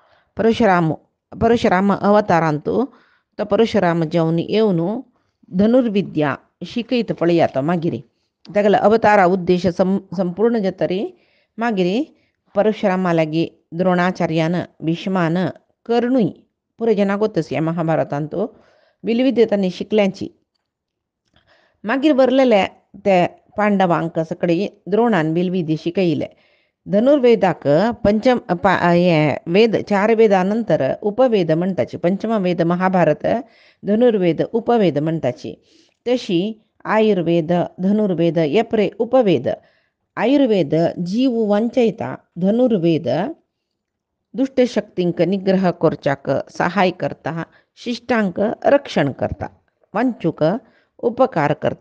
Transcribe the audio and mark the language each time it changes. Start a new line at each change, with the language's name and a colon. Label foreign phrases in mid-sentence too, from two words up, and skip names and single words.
Konkani: परशुराम अवतारांतू तो परशुराम जावन येवन धनुर्विद्या शिकयता पळया तो मागीर तागेलो अवतारा उद्देश संपूर्ण जातरी मागीर परशुरामा लागी द्रोणाचार्यान भीष्मान कर्णूय पुरे जना गोतस ह्या महाभारतांतू बिलविद्या तांणी शिकल्यांची. मागीर बरलेले ते पांडवांक सगळे द्रोणान बिलविद्या शिकयले. धनुर्वेदाक पंचम वेद 4 वेदा नंतर उपवेद म्हणटाची. पंचम वेद महाभारत, धनुर्वेद उपवेद म्हणटाची. तशी आयुर्वेद धनुर्वेद हे परे उपवेद. आयुर्वेद जीव वंचयता. धनुर्वेद दुष्टशक्तींक निग्रह करच्याक सहाय करता. शिष्टांक रक्षण करता. वंचूक उपकार करता.